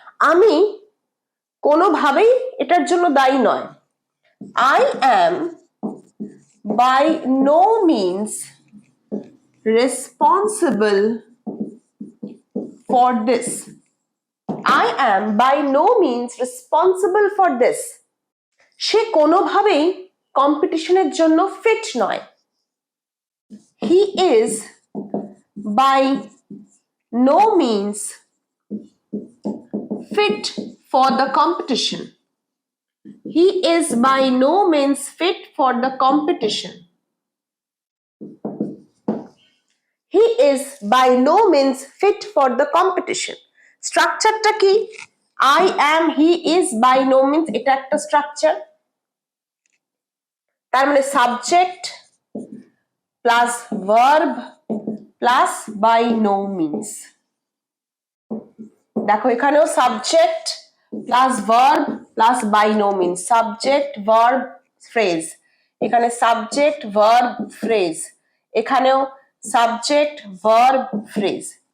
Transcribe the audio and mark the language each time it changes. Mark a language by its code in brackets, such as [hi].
[bn] আমি কোনোভাবেই এটার জন্য দায়ী নয়। [en] I am by no means responsible for this. I am by no means responsible for this. [bn] সে কোনোভাবেই কম্পিটিশনের জন্য ফিট নয়। [en] He is by no means fit for the competition. He is by no means fit for the competition. He is by no means fit for the competition. [bn] স্ট্রাকচারটা কি? [en] I am, he is, by no means, [bn] এটা একটা structure. তার মানে subject plus verb plus by no means. দেখো এখানেও subject plus verb plus by no means. Subject verb phrase, এখানে subject verb phrase, এখানেও সাবজেক্ট ভার্ব ফ্রেজ।